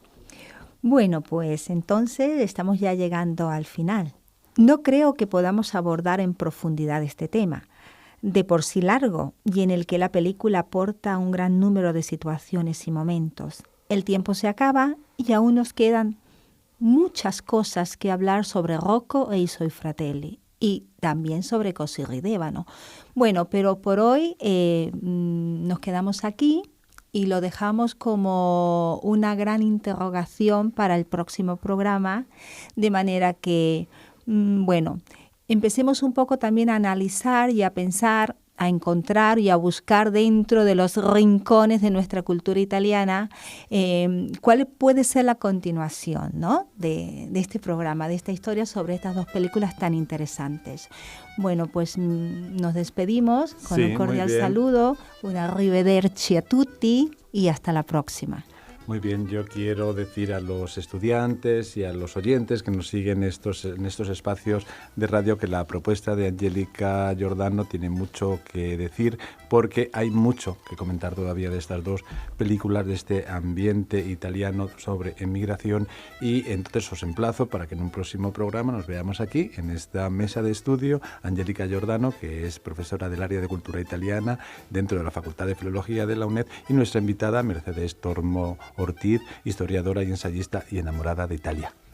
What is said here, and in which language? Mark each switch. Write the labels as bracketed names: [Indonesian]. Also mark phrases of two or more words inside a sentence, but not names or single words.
[Spanish] Bueno, pues entonces estamos ya llegando al final. No creo que podamos abordar en profundidad este tema, de por sí largo y en el que la película aporta un gran número de situaciones y momentos. El tiempo se acaba y aún nos quedan muchas cosas que hablar sobre Rocco e i suoi fratelli y también sobre Così ridevano. Bueno, pero por hoy nos quedamos aquí y lo dejamos como una gran interrogación para el próximo programa, de manera que, empecemos un poco también a analizar y a pensar, a encontrar y a buscar dentro de los rincones de nuestra cultura italiana cuál puede ser la continuación, ¿no?, de este programa, de esta historia sobre estas dos películas tan interesantes. Bueno, pues nos despedimos con un cordial saludo, [Italian] un arrivederci a tutti [Spanish] y hasta la próxima. Muy bien, yo quiero decir a los estudiantes y a los oyentes que nos siguen en estos espacios de radio que la propuesta de Angélica Giordano tiene mucho que decir, porque hay mucho que comentar todavía de estas dos películas, de este ambiente italiano sobre emigración, y entonces os emplazo para que en un próximo programa nos veamos aquí, en esta mesa de estudio, Angélica Giordano, que es profesora del área de cultura italiana dentro de la Facultad de Filología de la UNED, y nuestra invitada Mercedes Tormo Ortiz, historiadora y ensayista y enamorada de Italia.